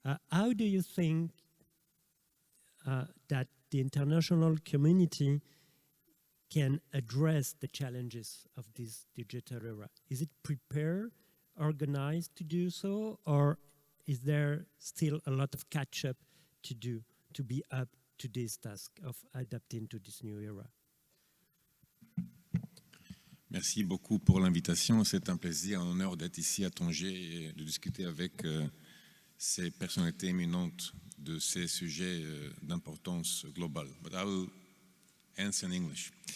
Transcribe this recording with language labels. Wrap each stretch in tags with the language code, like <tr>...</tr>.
<en>How do you think that the international community can address the challenges of this digital era? Is it prepared, organized to do so, or is there still a lot of catch-up to do to be up to this task of adapting to this new era?</en> <fr>Merci beaucoup pour l'invitation. C'est un plaisir, un honneur d'être ici à Tangier et de discuter avec ces personnalités éminentes de ces sujets d'importance globale.</fr> <en>But I will answer in English.</en>